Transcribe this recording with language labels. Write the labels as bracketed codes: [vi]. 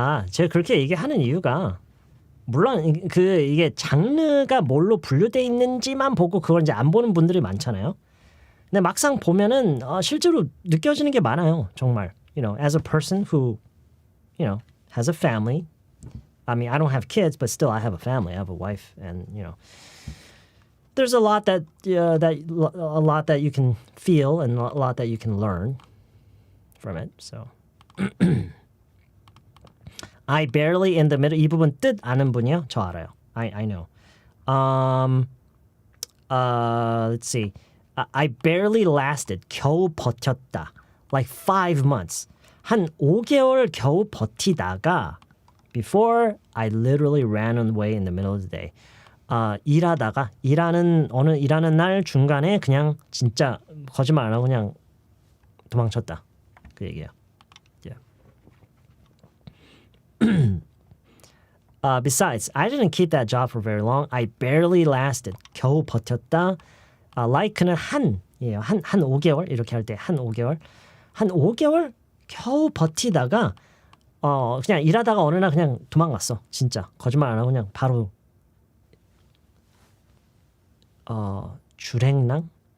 [ko] 제가 그렇게 얘기하는 이유가 물론 이게 장르가 뭘로 분류돼 있는지만 보고 그걸 이제 안 보는 분들이 많잖아요. 근데 막상 보면은 실제로 느껴지는 게 많아요. 정말. [en] You know, as a person who, you know, has a family. I mean, I don't have kids, but still I have a family. I have a wife, and you know, there's a lot that you can feel and a lot that you can learn from it. So, I barely in the middle. [ko] 이 부분 뜻 아는 분이요? 저 알아요. [en] I know. Let's see. I barely lasted. [ko] 겨우 버텼다. [en] Like 5 months. [ko] 한 5개월 겨우 버티다가 [en] before I literally ran away in the middle of the day. [ko] 일하다가 일하는 날 중간에 그냥 진짜 거짓말 안 하고 그냥 도망쳤다. 그 얘기예요. [en] Yeah. Besides, I didn't keep that job for very long. I barely lasted. [ko] 겨우 버텼다. like는 한이에요. 한 5개월 이렇게 할 때 한 5개월. 한 5개월 겨우 버티다가 그냥 일하다가 어느 날 그냥 도망갔어. 진짜 거짓말 안 하고 그냥 바로 주랭랑?